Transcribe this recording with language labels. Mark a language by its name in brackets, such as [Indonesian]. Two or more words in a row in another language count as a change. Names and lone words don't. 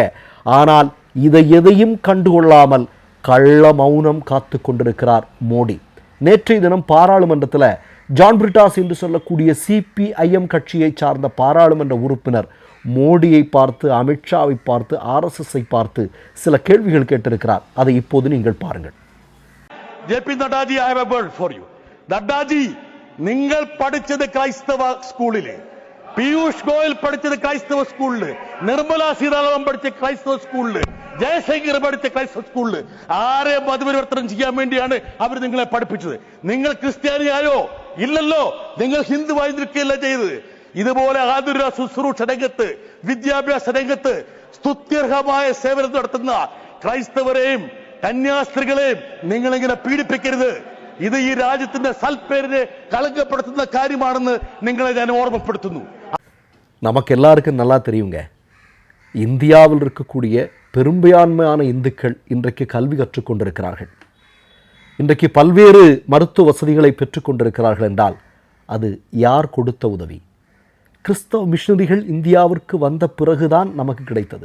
[Tamil] ஆனால் இதை எதையும் கண்டுகொள்ளாமல் கள்ள மௌனம் காத்து கொண்டிருக்கிறார் மோடி. நேற்றைய தினம் பாராளுமன்றத்தில் ஜான் பிரிட்டாஸ் என்று சொல்லக்கூடிய சிபிஐஎம் கட்சியை சார்ந்த பாராளுமன்ற உறுப்பினர் மோடியை பார்த்து, அமித்ஷாவை பார்த்து, ஆர்எஸ்எஸ்ஸை பார்த்து சில கேள்விகள் கேட்டிருக்கிறார். அதை இப்போது நீங்கள் பாருங்கள். [English] JP Naddaji, I have a word for you. Naddaji, [Malayalam] നിങ്ങൾ പഠിച്ചത് ക്രൈസ്തവ സ്കൂളില്, പീയൂഷ് ഗോയൽ പഠിച്ചത് ക്രൈസ്തവ സ്കൂളില്, നിർമ്മല സീതാരാമൻ പഠിച്ച ക്രൈസ്തവ സ്കൂളില്, ജയശങ്കർ പഠിച്ച ക്രൈസ്തവ സ്കൂളില്. ആരെ മതപരിവർത്തനം ചെയ്യാൻ വേണ്ടിയാണ് അവർ നിങ്ങളെ പഠിപ്പിച്ചത്? നിങ്ങൾ ക്രിസ്ത്യാനിയായോ? ഇല്ലല്ലോ. നിങ്ങൾ ഹിന്ദുവായി നിൽക്കുകയല്ല ചെയ്തത്. ഇതുപോലെ ആതുര ശുശ്രൂഷ രംഗത്ത്, വിദ്യാഭ്യാസ രംഗത്ത് സ്തുത്യർഹമായ സേവനം നടത്തുന്ന ക്രൈസ്തവരെയും കന്യാസ്ത്രീകളെയും നിങ്ങളിങ്ങനെ പീഡിപ്പിക്കരുത്. ഇത് ഈ രാജ്യത്തിന്റെ സൽപ്പേരിനെ കളങ്കപ്പെടുത്തുന്ന കാര്യമാണെന്ന് നിങ്ങളെ ഞാൻ ഓർമ്മപ്പെടുത്തുന്നു. [Tamil] நமக்கு எல்லாருக்கும் நல்லா தெரியுங்க. இந்தியாவில் இருக்கக்கூடிய பெரும்பான்மையான இந்துக்கள் இன்றைக்கு கல்வி கற்றுக்கொண்டிருக்கிறார்கள். இன்றைக்கு பல்வேறு மருத்துவ வசதிகளை பெற்றுக்கொண்டிருக்கிறார்கள் என்றால் அது யார் கொடுத்த உதவி? கிறிஸ்தவ மிஷனரிகள் இந்தியாவிற்கு வந்த பிறகுதான் நமக்கு கிடைத்தது.